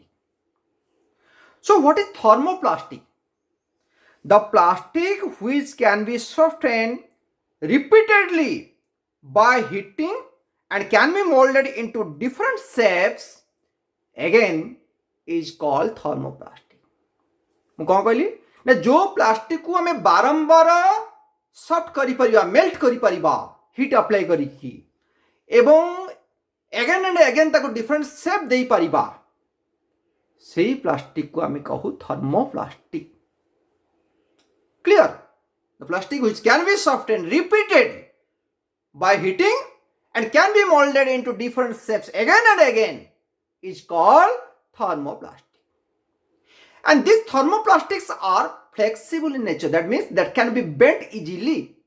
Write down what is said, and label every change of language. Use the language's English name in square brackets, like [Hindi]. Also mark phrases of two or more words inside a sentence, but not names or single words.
[English] So what is thermoplastic? The plastic which can be softened repeatedly by heating and can be molded into different shapes, again, is called thermoplastic. [Odia] ମୁଁ କ'ଣ କହିଲି ନା ଯେଉଁ ପ୍ଲାଷ୍ଟିକକୁ ଆମେ ବାରମ୍ବାର ସଫ୍ଟ କରିପାରିବା, ମେଲ୍ଟ କରିପାରିବା [English] heat apply [Odia] କରିକି, ଏବଂ [English] again and again [Odia] ତାକୁ [English] different shape [Odia] ଦେଇପାରିବା, ସେଇ ପ୍ଲାଷ୍ଟିକକୁ ଆମେ କହୁ ଥର୍ମୋପ୍ଲାଷ୍ଟିକ। କ୍ଲିୟର? [English] The plastic which can be softened repeated by heating and can be molded into different shapes again and again is called thermoplastic. And these thermoplastics are flexible in nature. That means that can be bent easily.